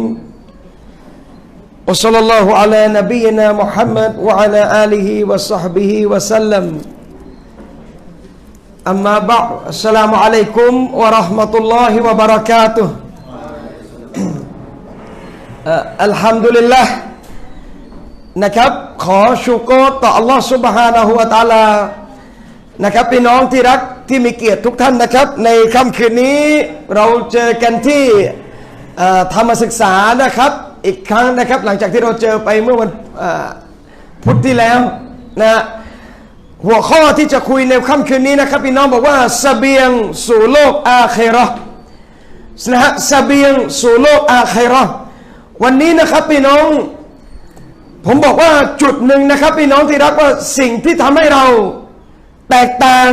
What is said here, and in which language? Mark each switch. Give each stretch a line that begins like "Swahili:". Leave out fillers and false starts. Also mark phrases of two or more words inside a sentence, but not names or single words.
Arabic: وصلى الله على نبينا محمد وعلى آله وصحبه وسلم. أما بعد. السلام عليكم ورحمة الله وبركاته.
Thai: Alhamdulillah นะครับขอชูโกรต่ออัลลอฮฺ
Arabic: سبحانه وتعالى
Thai: นะครับพี่น้องที่รักที่มีเกียรติทุกท่านนะครับในค่ำคืนนี้ เราเจอกันที่ธรรมศึกษานะครับอีกครั้งนะครับหลังจากที่เราเจอไปเมื่อวันพุธที่แล้วนะหัวข้อที่จะคุยในค่ำคืนนี้นะครับพี่น้องบอกว่าเสบียงสู่โลกอาคิเราะห์นะฮะเสบียงสู่โลกอาคิเราะห์วันนี้นะครับพี่น้องผมบอกว่าจุดหนึ่งนะครับพี่น้องที่รักว่าสิ่งที่ทำให้เราแตกต่าง